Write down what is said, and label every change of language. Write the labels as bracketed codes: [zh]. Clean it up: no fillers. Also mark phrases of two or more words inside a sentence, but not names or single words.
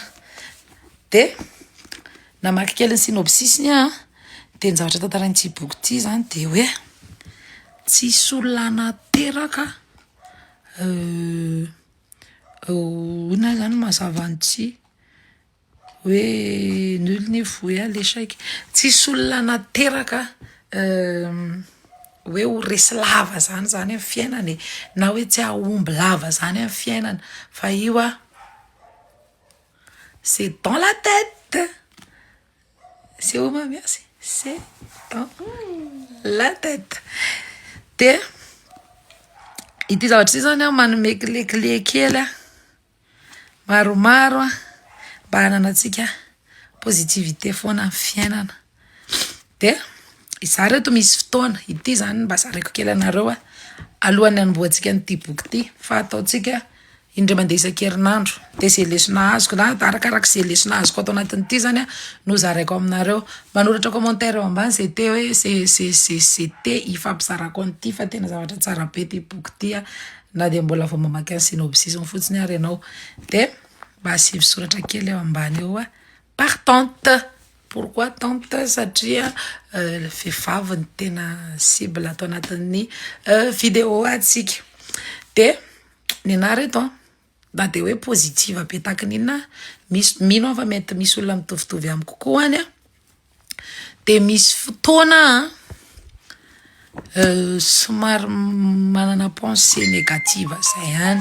[mg] De namaky kely ny synopsisiny a, de ny zavatra tantarain'ity boky ty zany de hoe tsisy olona nateraka na zany mazava an'ity hoe [fr] nul n'y voit l'échec. [mg] Tsisy olona nateraka hoe ho resy lava zany amin'ny fiainana e, na hoe tsy ahomby lava zany amin'ny fiainana, fa io a [fr] c'est dans la tête. C'est où mamiasy? C'est dans la tête. [mg] De ity zavatra ty zany a manome clé kely a maromaro a mba hananatsika positivité foana amin'ny fiainana. De iza reto misy fotoana ity zany mba zaraiko kely anareo a alohan'ny anomboantsika n'ity boky ty, fa ataotsika indray mandeha isan-kerinandro. De zay lesona azoko na arakaraka zay lesona azoko atao anatin'ity zany a no zaraiko aminareo. Manoratra commentaire eo ambany zay te hoe zay te hifampizarako an'ity fa tena zavatra tsara be ty boky ty a, na de mbola vao mamaky ny synopsisiny fotsiny ary ianao. De mba asivy soratra kely eo ambany eo a partante. [fr] Pourquoi tante? [mg] Satria vehivavy ny tena cible atao anatin'ny vidéo atsika. De ny ana reto a na de hoe positive be tahaka n'inona, misy mino fa mety misy olona mitovitovy amiko koa any a. De misy fotoana somary manana [fr] pensée négative [mg] zay ihany.